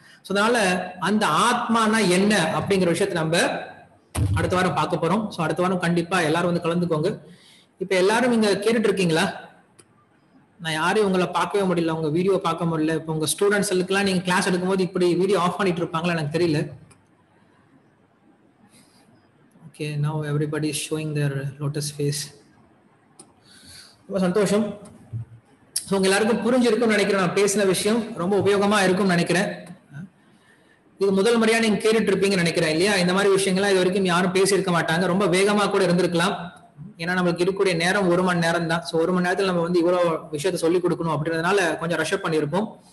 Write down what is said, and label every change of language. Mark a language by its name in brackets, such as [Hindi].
[Tamil] So அதனால அந்த ஆத்மானா என்ன அப்படிங்கிற விஷயத்த நம்ம அடுத்த வாரம் பார்க்க போறோம். ஸோ அடுத்த வாரம் கண்டிப்பா எல்லாரும் வந்து கலந்துக்கோங்க. இப்ப எல்லாரும் இங்க கேட்டுட்டு இருக்கீங்களா? நான் யாரையும் உங்களை பார்க்கவே முடியல, உங்க வீடியோ பார்க்க முடியல. இப்போ உங்க ஸ்டூடெண்ட்ஸ்லாம் நீங்க கிளாஸ் எடுக்கும்போது இப்படி வீடியோ ஆஃப் பண்ணிட்டு இருப்பாங்களா எனக்கு தெரியல. [English] Okay, now everybody is showing their lotus face. [Tamil] ரொம்ப சந்தோஷம். ஸோ உங்க எல்லாருக்கும் புரிஞ்சிருக்கும்னு நினைக்கிறேன். நான் பேசின விஷயம் ரொம்ப உபயோகமா இருக்கும்னு நினைக்கிறேன். இது முதல் முறையா நீங்க கேட்டுட்டு இருப்பீங்கன்னு நினைக்கிறேன் இல்லையா. இந்த மாதிரி விஷயங்கள்லாம் இது வரைக்கும் யாரும் பேசியிருக்க மாட்டாங்க. ரொம்ப வேகமா கூட இருந்திருக்கலாம். ஏன்னா நம்மளுக்கு இருக்கக்கூடிய நேரம் 1 மணி நேரம் தான். ஸோ 1 மணி நேரத்தில் நம்ம வந்து இவ்வளோ விஷயத்த சொல்லிக் கொடுக்கணும் அப்படின்றதுனால கொஞ்சம் ரஷ்அப் பண்ணியிருப்போம்.